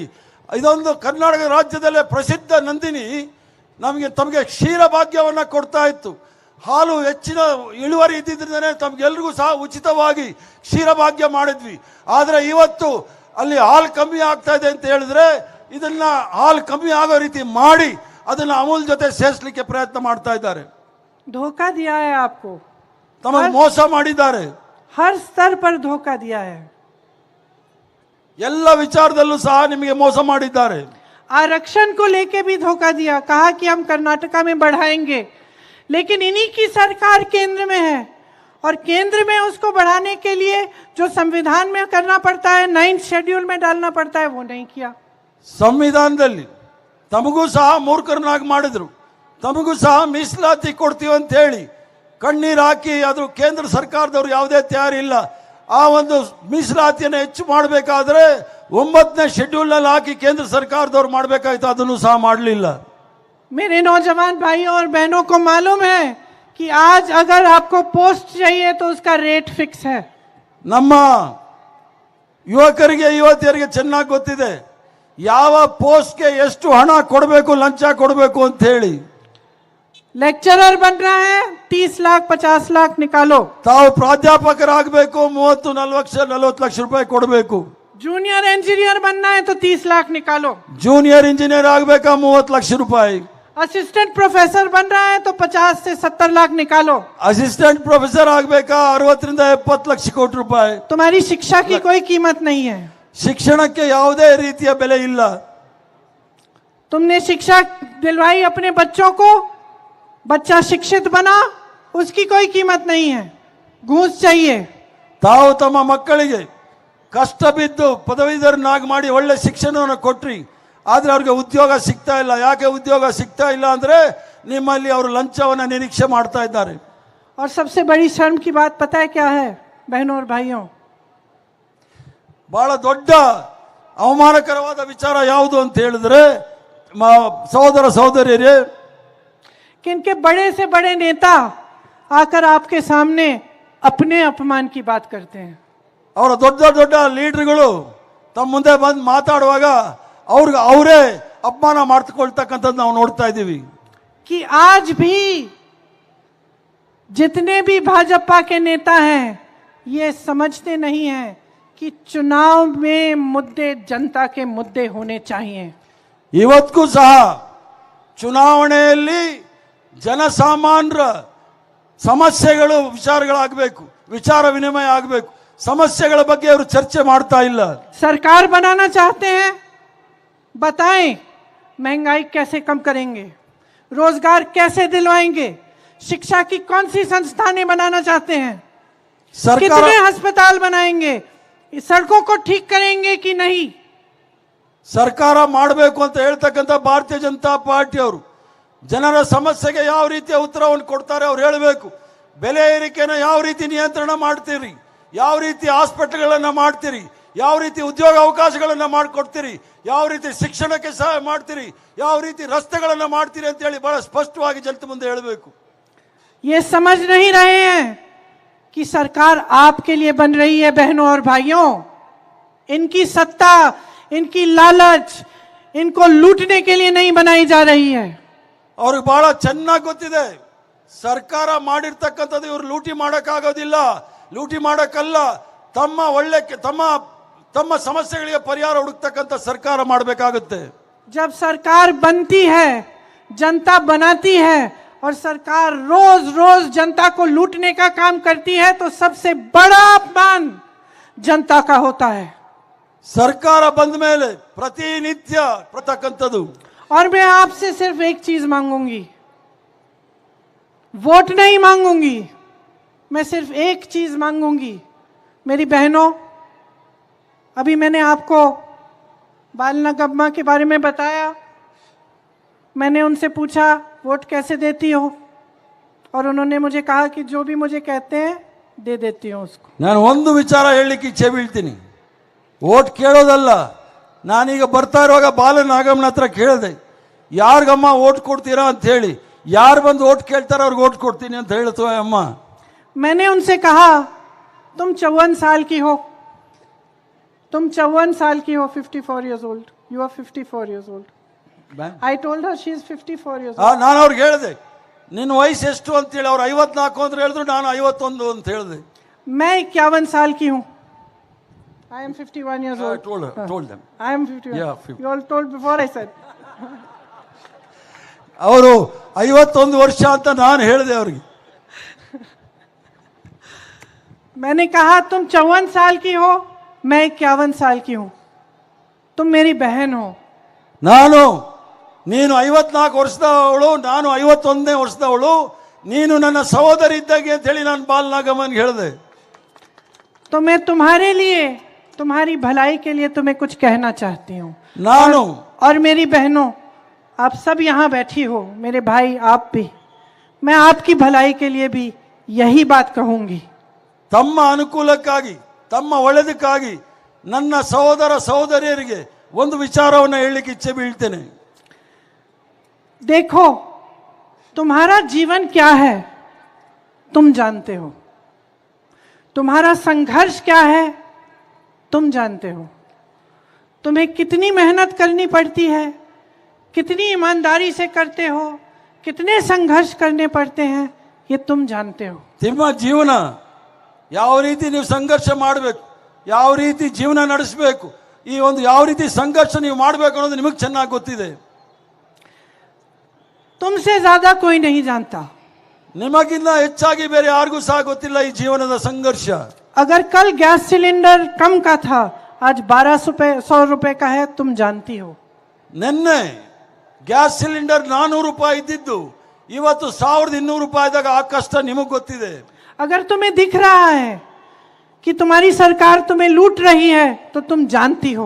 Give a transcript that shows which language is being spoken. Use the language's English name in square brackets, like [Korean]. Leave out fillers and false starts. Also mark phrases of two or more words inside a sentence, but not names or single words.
[Kannada] ಇದೊಂದು ಕರ್ನಾಟಕ ರಾಜ್ಯದಲ್ಲೇ ಪ್ರಸಿದ್ಧ ನಂದಿನಿ ತಮಗೆ ಕ್ಷೀರ ಭಾಗ್ಯವನ್ನು ಕೊಡ್ತಾ ಇತ್ತು. ಹಾಲು ಹೆಚ್ಚಿನ ಇಳುವರಿ ಇದ್ದಿದ್ದರಿಂದ ತಮಗೆಲ್ರಿಗೂ ಸಹ ಉಚಿತವಾಗಿ ಕ್ಷೀರ ಭಾಗ್ಯ ಮಾಡಿದ್ವಿ. ಆದರೆ ಇವತ್ತು ಅಲ್ಲಿ ಹಾಲು ಕಮ್ಮಿ ಆಗ್ತಾ ಇದೆ ಅಂತ ಹೇಳಿದ್ರೆ ಇದನ್ನ ಹಾಲು ಕಮ್ಮಿ ಆಗೋ ರೀತಿ ಮಾಡಿ ಅದನ್ನ ಅಮೂಲ್ ಜೊತೆ ಸೇರಿಸಲಿಕ್ಕೆ ಪ್ರಯತ್ನ ಮಾಡ್ತಾ ಇದ್ದಾರೆ. [Hindi] धोखा दिया है आपको, [Kannada] ತಮಗೆ ಮೋಸ ಮಾಡಿದ್ದಾರೆ. [Hindi] हर स्तर पर धोखा दिया है. [Kannada] ಎಲ್ಲ ವಿಚಾರದಲ್ಲೂ ಸಹ ನಿಮಗೆ ಮೋಸ ಮಾಡಿದ್ದಾರೆ. [Hindi] आरक्षण को लेके भी धोखा दिया, कहा कि हम कर्नाटका में बढ़ाएंगे, लेकिन इन्हीं की सरकार केंद्र में है और केंद्र में उसको बढ़ाने के लिए जो संविधान में करना पड़ता है, 9th शेड्यूल में डालना पड़ता है, वो नहीं किया. [Kannada] ಸಂವಿಧಾನದಲ್ಲಿ ತಮಗೂ ಸಹ ಮೂರ್ಖರನ್ನಾಗಿ ಮಾಡಿದ್ರು. ತಮಗೂ ಸಹ ಮೀಸಲಾತಿ ಕೊಡ್ತೀವಿ ಅಂತ ಹೇಳಿ ಕಣ್ಣೀರು ಹಾಕಿ ಅದು ಕೇಂದ್ರ ಸರ್ಕಾರದವರು ಯಾವುದೇ ತಯಾರಿಲ್ಲ. ಆ ಒಂದು ಮೀಸಲಾತಿಯನ್ನು ಹೆಚ್ಚು ಮಾಡಬೇಕಾದ್ರೆ 9ನೇ ಶೆಡ್ಯೂಲ್ನಲ್ಲಿ ಹಾಕಿ ಕೇಂದ್ರ ಸರ್ಕಾರದವರು ಮಾಡಬೇಕಾಯ್ತು, ಅದನ್ನು ಸಹ ಮಾಡಲಿಲ್ಲ. [Hindi] मेरे नौजवान भाइयों और बहनों को मालूम है कि आज अगर आपको पोस्ट चाहिए तो उसका [English] rate fix [Hindi] है. [Kannada] ನಮ್ಮ ಯುವಕರಿಗೆ ಯುವತಿಯರಿಗೆ ಚೆನ್ನಾಗಿ ಗೊತ್ತಿದೆ ಯಾವ ಪೋಸ್ಟ್ಗೆ ಎಷ್ಟು ಹಣ ಕೊಡಬೇಕು, ಲಂಚ ಕೊಡಬೇಕು ಅಂತ ಹೇಳಿ. [Hindi] लेक्चरर बनना है 30 लाख 50 लाख निकालो. [Kannada] ತಾವು ಪ್ರಾಧ್ಯಾಪಕರಾಗಬೇಕು 30-40 ಲಕ್ಷ ರೂಪಾಯಿ ಕೊಡಬೇಕು. [English] junior engineer [Hindi] बनना है तो 30 लाख निकालो. [English] junior engineer [Kannada] ಆಗಬೇಕಾ 30 ಲಕ್ಷ ರೂಪಾಯಿ. [English] assistant professor [Hindi] बन रहा है तो 50 से 70 लाख निकालो. [English] assistant professor [Kannada] ಆಗಬೇಕಾ 60-70 ಲಕ್ಷ ಕೋಟಿ ರೂಪಾಯಿ. [Hindi] तुम्हारी शिक्षा की कोई कीमत नहीं है. [Kannada] ಶಿಕ್ಷಣಕ್ಕೆ ಯಾವುದೇ ರೀತಿಯ ಬೆಲೆ ಇಲ್ಲ. [Hindi] तुमने शिक्षा दिलवाई अपने बच्चों को, बच्चा शिक्षित बना, उसकी कोई कीमत नहीं है. घूस चाहिए. [Kannada] ತಾವು ತಮ್ಮ ಮಕ್ಕಳಿಗೆ ಕಷ್ಟ ಬಿದ್ದು ಪದವೀಧರನಾಗಿ ಮಾಡಿ ಒಳ್ಳೆ ಶಿಕ್ಷಣವನ್ನು ಕೊಟ್ರಿ, ಆದ್ರೆ ಅವ್ರಿಗೆ ಉದ್ಯೋಗ ಸಿಗ್ತಾ ಇಲ್ಲ. ಯಾಕೆ ಉದ್ಯೋಗ ಸಿಗ್ತಾ ಇಲ್ಲ ಅಂದ್ರೆ ನಿಮ್ಮಲ್ಲಿ ಅವರು ಲಂಚವನ್ನು ನಿರೀಕ್ಷೆ ಮಾಡ್ತಾ ಇದ್ದಾರೆ. [Hindi] और सबसे बड़ी शर्म की बात पता है क्या है बहनों और भाइयों? [Kannada] ಬಹಳ ದೊಡ್ಡ ಅವಮಾನಕರವಾದ ವಿಚಾರ ಯಾವುದು ಅಂತ ಹೇಳಿದ್ರೆ ಸಹೋದರ ಸಹೋದರಿಯರೇ, [Hindi] कि इनके बड़े से बड़े नेता आकर आपके सामने अपने अपमान की बात करते हैं. [Kannada] ಅವರ ದೊಡ್ಡ ದೊಡ್ಡ ಲೀಡರ್ಗಳು ತಮ್ಮ ಮುಂದೆ ಬಂದು ಮಾತಾಡುವಾಗ ಅವ್ರಿಗೆ ಅವರೇ ಅಪಮಾನ ಮಾಡ್ಕೊಳ್ತಕ್ಕಂಥದ್ದು ನಾವು ನೋಡ್ತಾ ಇದ್ದೀವಿ. [Hindi] कि आज भी जितने भी भाजपा के नेता हैं ये समझते नहीं हैं कि चुनाव में मुद्दे जनता के मुद्दे होने चाहिए. [Kannada] ಇವತ್ತಿಗೂ ಸಹ ಚುನಾವಣೆಯಲ್ಲಿ ಜನಸಾಮಾನ್ಯರ ಸಮಸ್ಯೆಗಳು ವಿಚಾರಗಳಾಗಬೇಕು, ವಿಚಾರ ವಿನಿಮಯ ಆಗಬೇಕು. ಸಮಸ್ಯೆಗಳ ಬಗ್ಗೆ ಅವರು ಚರ್ಚೆ ಮಾಡ್ತಾ ಇಲ್ಲ. [Hindi] सरकार बनाना चाहते हैं, बताएं महंगाई कैसे कम करेंगे, रोजगार कैसे दिलवाएंगे, शिक्षा की कौन सी संस्थानें बनाना चाहते हैं, कितने अस्पताल बनाएंगे, सड़कों को ठीक करेंगे कि नहीं. [Kannada] ಸರ್ಕಾರ ಮಾಡಬೇಕು ಅಂತ ಹೇಳ್ತಕ್ಕಂಥ ಭಾರತೀಯ ಜನತಾ ಪಾರ್ಟಿ ಅವರು ಜನರ ಸಮಸ್ಯೆಗೆ ಯಾವ ರೀತಿಯ ಉತ್ತರವನ್ನು ಕೊಡ್ತಾರೆ ಅವ್ರು ಹೇಳಬೇಕು. ಬೆಲೆ ಏರಿಕೆನ ಯಾವ ರೀತಿ ನಿಯಂತ್ರಣ ಮಾಡ್ತೀರಿ, ಯಾವ ರೀತಿ ಹಾಸ್ಪಿಟಲ್ಗಳನ್ನು ಮಾಡ್ತೀರಿ, ಯಾವ ರೀತಿ ಉದ್ಯೋಗ ಅವಕಾಶಗಳನ್ನು ಮಾಡಿಕೊಡ್ತೀರಿ, ಯಾವ ರೀತಿ ಶಿಕ್ಷಣಕ್ಕೆ ಸಹಾಯ ಮಾಡ್ತೀರಿ, ಯಾವ ರೀತಿ ರಸ್ತೆಗಳನ್ನು ಮಾಡ್ತೀರಿ ಅಂತ ಹೇಳಿ ಬಹಳ ಸ್ಪಷ್ಟವಾಗಿ ಜನತೆ ಮುಂದೆ ಹೇಳಬೇಕು. [Hindi] ये समझ नहीं रहे हैं कि सरकार आपके लिए बन रही है. बहनों और भाइयों, इनकी सत्ता, इनकी लालच, इनको लूटने के लिए नहीं बनाई जा रही है। [Kannada] ಅವ್ರಿಗೆ ಬಹಳ ಚೆನ್ನಾಗಿ ಗೊತ್ತಿದೆ ಸರ್ಕಾರ ಮಾಡಿರ್ತಕ್ಕಂಥದ್ದು ಇವರು ಲೂಟಿ ಮಾಡಕ್ಕಾಗೋದಿಲ್ಲ, ಲೂಟಿ ಮಾಡಕ್ಕಲ್ಲ, ತಮ್ಮ ಒಳ್ಳೆ ತಮ್ಮ ಸಮಸ್ಯೆಗಳಿಗೆ ಪರಿಹಾರ ಹುಡುಕ್ತಕ್ಕಂಥ ಸರ್ಕಾರ ಮಾಡಬೇಕಾಗುತ್ತೆ। [Hindi] जब सरकार बनती है, जनता बनाती है और सरकार रोज रोज जनता को लूटने का काम करती है तो सबसे बड़ा अपमान जनता का होता है। [Kannada] ಸರ್ಕಾರ ಬಂದ ಮೇಲೆ ಪ್ರತಿನಿತ್ಯ ಪ್ರತಕ್ಕಂಥದ್ದು। [Hindi] और मैं आपसे सिर्फ एक चीज मांगूंगी, वोट नहीं मांगूंगी, मैं सिर्फ एक चीज मांगूंगी। मेरी बहनों, अभी मैंने आपको बाल निगम्मा के बारे में बताया, मैंने उनसे पूछा वोट कैसे देती हो, और उन्होंने मुझे कहा कि जो भी मुझे कहते हैं दे देती हूँ उसको। [Kannada] ನಾನು ಒಂದು ವಿಚಾರ ಹೇಳಲಿಕ್ಕೆ ಇಚ್ಛೆ ಬೀಳ್ತೀನಿ, ವೋಟ್ ಕೇಳೋದಲ್ಲ। ನಾನೀಗ ಬರ್ತಾ ಇರುವಾಗ ಬಾಲನಾಗಮ್ಮನ ಹತ್ರ ಕೇಳಿದೆ, ಯಾರಿಗಮ್ಮ ವೋಟ್ ಕೊಡ್ತೀರಾ ಅಂತ ಹೇಳಿ, ಯಾರು ಬಂದು ವೋಟ್ ಕೇಳ್ತಾರ ಅವ್ರಿಗೆ ವೋಟ್ ಕೊಡ್ತೀನಿ ಅಂತ ಹೇಳ್ತವೆ ಅಮ್ಮ। [Hindi] मैंने उनसे कहा तुम 54 साल की हो, तुम 54 साल की हो, [English] 54 years old, you are 54 years old. I told her she is 54 years old. [Kannada] ನಾನು ಅವ್ರಿಗೆ ಹೇಳಿದೆ ನಿನ್ನ ವಯಸ್ಸು ಎಷ್ಟು ಅಂತ ಹೇಳಿ, ಅವ್ರು 54 ಅಂತ ಹೇಳಿದ್ರು, ನಾನು 51 ಅಂತ ಹೇಳಿದೆ। [Hindi] मैं 51 साल की हूँ। [English] I am 51 years old. told them. I am 51. Yeah, 50. You all told before I said. [Kannada] ಅವರು 51 ವರ್ಷ ಅಂತ ನಾನು ಹೇಳಿದೆ ಅವ್ರಿಗೆ। [Hindi] मैंने कहा तुम 54 साल की हो, मैं 51 साल की हूँ, तुम मेरी बहन हो। [Kannada] ನೀನು 54 ವರ್ಷದವಳು, ನಾನು 51ನೇ ವರ್ಷದವಳು, ನೀನು ನನ್ನ ಸಹೋದರಿ ಇದ್ದಾಗೆ ಅಂತ ಹೇಳಿ ನಾನು ಬಾಲನಾಗಮ್ಮನಿಗೆ ಹೇಳಿದೆ। [Hindi] तो मैं तुम्हारे लिए, तुम्हारी भलाई के लिए तुम्हें कुछ कहना चाहती हूँ। और मेरी बहनों, आप सब यहाँ बैठी हो, मेरे भाई आप भी, मैं आपकी भलाई के लिए भी यही बात कहूंगी। [Kannada] ತಮ್ಮ ಅನುಕೂಲಕ್ಕಾಗಿ, ತಮ್ಮ ಒಳ್ಳೆದಕ್ಕಾಗಿ ನನ್ನ ಸಹೋದರ ಸಹೋದರಿಯರಿಗೆ ಒಂದು ವಿಚಾರವನ್ನು ಹೇಳಲಿಕ್ಕೆ ಇಚ್ಛೆ ಬೀಳ್ತೇನೆ। [Hindi] देखो, तुम्हारा जीवन क्या है तुम जानते हो, तुम्हारा संघर्ष क्या है तुम जानते हो, तुम्हें कितनी मेहनत करनी पड़ती है, कितनी ईमानदारी से करते हो, कितने संघर्ष करने पड़ते हैं, ये तुम जानते हो। [Kannada] ನಿಮ್ಮ ಜೀವನ ಯಾವ ರೀತಿ ನೀವು ಸಂಘರ್ಷ ಮಾಡಬೇಕು, ಯಾವ ರೀತಿ ಜೀವನ ನಡೆಸಬೇಕು, ಈ ಒಂದು ಯಾವ ರೀತಿ ಸಂಘರ್ಷ ನೀವು ಮಾಡಬೇಕು ಅನ್ನೋದು ನಿಮಗೆ ಚೆನ್ನಾಗಿ ಗೊತ್ತಿದೆ। [Hindi] तुमसे ज्यादा कोई नहीं जानता। [Kannada] ನಿಮಗಿಂತ ಹೆಚ್ಚಾಗಿ ಬೇರೆ ಯಾರಿಗೂ ಸಹ ಗೊತ್ತಿಲ್ಲ ಈ ಜೀವನದ ಸಂಘರ್ಷ। [Hindi] अगर कल [English] gas cylinder [Hindi] कम का था, आज 1200 रुपए का है, तुम जानती हो। [Kannada] ನಿನ್ನೆ [English] gas cylinder [Kannada] 400 ರೂಪಾಯಿ ಇದ್ದಿದ್ದು ಇವತ್ತು 1200 ರೂಪಾಯಿದಾಗ ಆ ಕಷ್ಟ ನಿಮಗೆ ಗೊತ್ತಿದೆ। [Hindi] अगर तुम्हें दिख रहा है कि तुम्हारी सरकार तुम्हें लूट रही है तो तुम जानती हो।